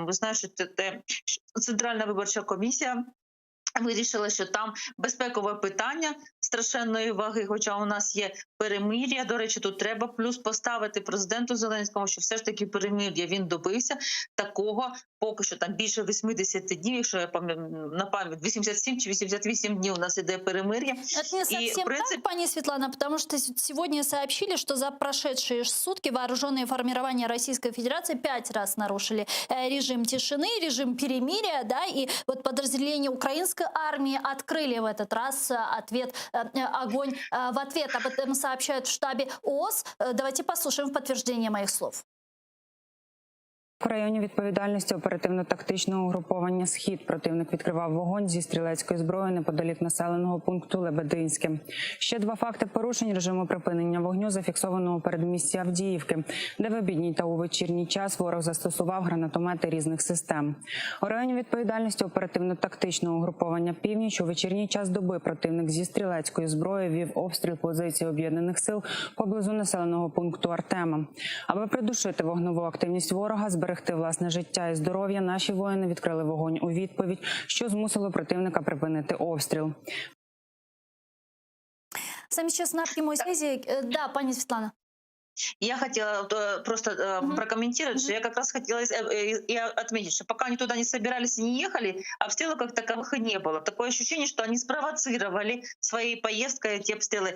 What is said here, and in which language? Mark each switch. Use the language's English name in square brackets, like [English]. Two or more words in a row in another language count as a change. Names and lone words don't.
[Ukrainian] Ви знаєте, Центральна виборча комісія вирішила, що там безпекове питання страшенної ваги, хоча у нас є перемир'я. До речі, тут треба плюс поставити президенту Зеленському, що все ж таки перемир'я він добився такого, поки що там більше 80 днів, якщо я пам'ятаю, на пам'ять, 87 чи 88 днів у нас іде перемир'я. [Russian] Это не совсем так, пани Светлана, потому что сегодня сообщили, что за прошедшие сутки вооруженные формирования Российской Федерации 5 раз нарушили режим тишины, режим перемирия, да, и вот подразделения украинской армии открыли в этот раз огонь в ответ. Об этом сообщают в штабе ООС. Давайте послушаем в подтверждение моих слов. [Ukrainian] В районі відповідальності оперативно-тактичного угруповання «Схід» противник відкривав вогонь зі стрілецької зброї неподалік населеного пункту Лебединське. Ще 2 факти порушень режиму припинення вогню зафіксовано у передмісті Авдіївки, де в обідній та у вечірній час ворог застосував гранатомети різних систем. У районі відповідальності оперативно-тактичного угруповання «Північ» у вечірній час доби противник зі стрілецької зброї вів обстріл позицій об'єднаних сил поблизу населеного пункту Артема. Аби придушити вогневу активність ворога, зберегти власне життя і здоров'я, наші воїни відкрили вогонь у відповідь, що змусило противника припинити обстріл. [Russian] Сами сейчас на прямой связи. Да, пани Светлана. Я хотела просто прокомментировать, что я как раз хотела и отметить, что пока они туда не собирались и не ехали, обстрелов как таковых и не было. Такое ощущение, что они спровоцировали своей поездкой эти обстрелы.